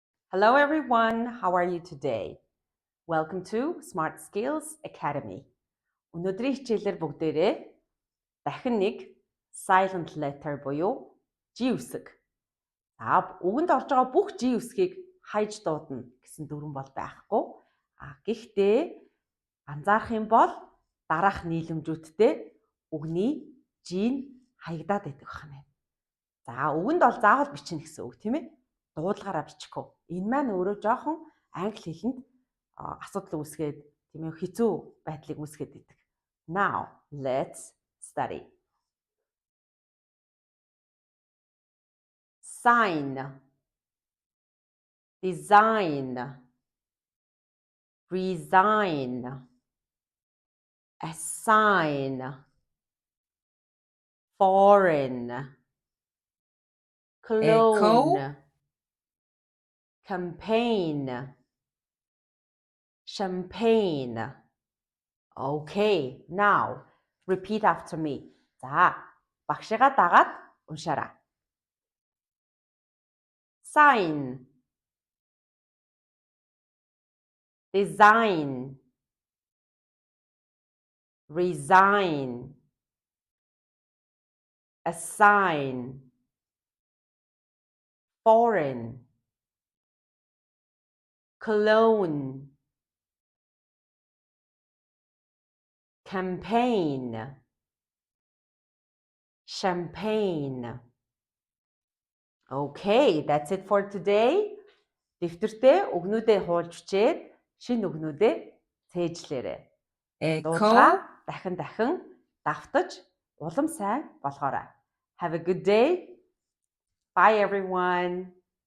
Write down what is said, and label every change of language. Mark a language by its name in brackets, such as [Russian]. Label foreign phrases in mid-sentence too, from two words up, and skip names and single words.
[English] Hello everyone, how are you today? Welcome to Smart Skills Academy. [Mongolian] Өнөөдрийн хичээлээр бүгдээрээ дахин нэг [English] silent letter [Mongolian] буюу G үсэг. Үгэнд орж байгаа бүх G үсгийг хайж дуудана гэсэн дүрэн бол байхгүй. Гэхдээ анзаарах юм бол дараах нийлэмжүүдтэй үгний G-н хаягдаад байдаг байна. Үгэнд бол заавал бичнэ гэсэн үг тийм ээ. Дуудлагаараа бичихгүй. Энэ маань өөрөө жоохон англи хэлэнд асуудал үүсгээд тийм ээ хэцүү байдлыг үүсгээд идэг. [English] Now, let's study. Sign, design, resign, assign, foreign, clone, campaign, champagne. Okay, now repeat after me. [Mongolian] Багшигаа дагаад уншаарай. [English] Sign, design, resign, assign, foreign, clone, campaign, champagne. Okay, that's it for today. [Mongolian] Дэвтэртээ үгнүүдээ хуулж бичээд шинэ үгнүүдээ цээжлээрэй. Дуудлага дахин давтаж улам сайн болгоорой. [English] Have a good day. Bye everyone.